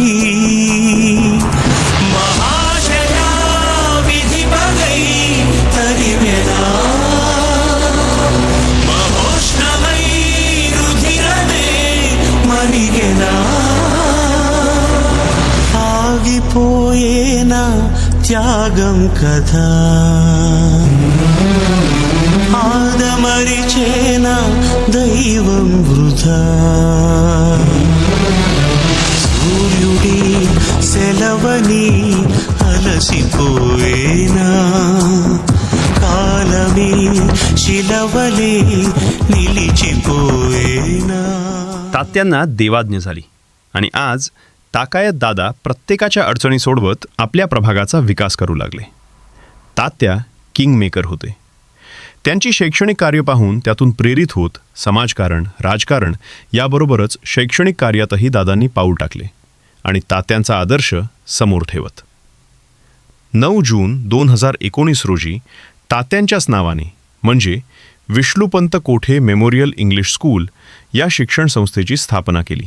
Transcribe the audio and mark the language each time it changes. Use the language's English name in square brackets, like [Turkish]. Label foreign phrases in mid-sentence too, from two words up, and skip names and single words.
[Telugu] మహాశయా విధి పగై తరివెనా, మహోష్ణమై రుధిరమే మరిగెనా, ఆగిపోయేనా త్యాగం కదా, ఆదమరిచేనా దైవం వృధా. సూర్యుడి సెలవని అలసిపోయేనా, కాలమే శిలవలే నిలిచిపోయేనా. [Marathi] तात्यांना देवाज्ञ झाली आणि आज ताकायत दादा प्रत्येकाच्या अडचणी सोडवत आपल्या प्रभागाचा विकास करू लागले. तात्या किंगमेकर होते. त्यांची शैक्षणिक कार्य पाहून त्यातून प्रेरित होत समाजकारण, राजकारण याबरोबरच शैक्षणिक कार्यातही दादांनी पाऊल टाकले आणि तात्यांचा आदर्श समोर ठेवत 9 जून 2019 रोजी तात्यांच्याच नावाने म्हणजे विष्णुपंत कोठे मेमोरियल इंग्लिश स्कूल या शिक्षण संस्थेची स्थापना केली.